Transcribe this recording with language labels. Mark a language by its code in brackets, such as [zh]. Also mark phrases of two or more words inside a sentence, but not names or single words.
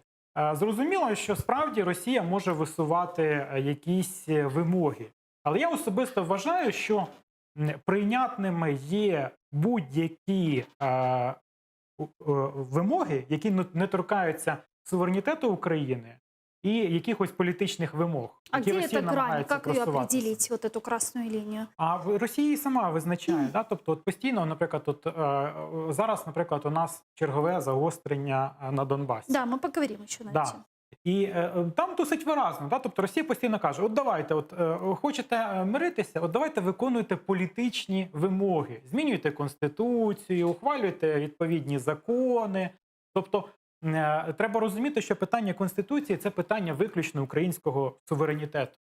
[uk] Зрозуміло, що справді Росія може висувати якісь вимоги. Але я особисто вважаю, що прийнятними є будь-які вимоги, які не торкаються суверенітету України і якихось політичних вимог. А які [ru] где [uk] Росія [ru] эта грань? [uk] намагається [ru] Как ее [uk] просуватися. [ru] определить, вот эту красную линию? [uk] А Росія сама визначає. Да? Тобто от постійно, наприклад, зараз, наприклад, у нас чергове загострення на Донбасі. [ru] Да, мы поговорим еще на эту Да. тему. [uk] І там досить виразно. Да? Тобто Росія постійно каже, от давайте, хочете миритися, от давайте виконуйте політичні вимоги. Змінюйте Конституцію, ухвалюйте відповідні закони. Тобто треба розуміти, що питання Конституції – це питання виключно українського суверенітету.